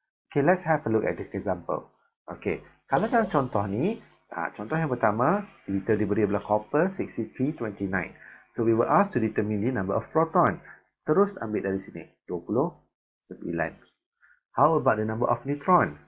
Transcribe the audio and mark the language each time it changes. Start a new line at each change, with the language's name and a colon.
English: Okay, let's have a look at this example.
Malay: Okay, kalau dalam contoh ni, contoh yang pertama, kita diberi adalah copper 6329.
English: So we were asked to determine the number of proton.
Malay: Terus ambil dari sini,
English: 29. How about the number of neutron?